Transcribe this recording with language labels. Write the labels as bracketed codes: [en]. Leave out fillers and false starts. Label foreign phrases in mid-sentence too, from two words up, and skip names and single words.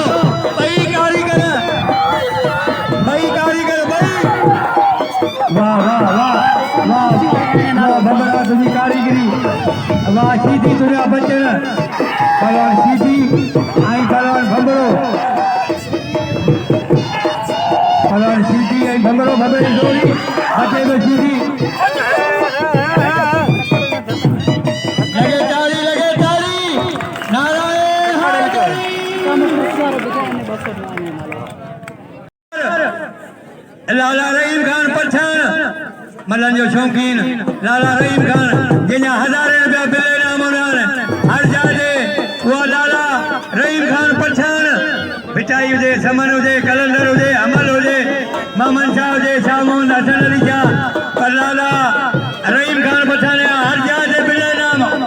[sd] ॿई कारीगर वाह वाह वाह वाह भंबरा तुंहिंजी कारीगरी, वाह सीधी तुंहिंजा बचन पहलवान सीधी ऐं पहलवान भंबरो, पहलवान सीधी ऐं भंबरो भंबरे जी जोड़ी, बचे पियो सीधी। लगे ताली नारायण लाला रहीम खान पठान मलन जो शौकीन, लाला रहीम खान जंहिंजा हज़ारे रुपया बिल इनाम हूंदा हर जाए उहा लाला रहीम खान पठान। बिचाई हुजे, समन हुजे, कलंदर हुजे, अमल हुजे, मामन शाह हुजे, शाह मोहम्मद हसन अली शाह, पर लाला रहीम खान पठान हर जाए बिल इनाम।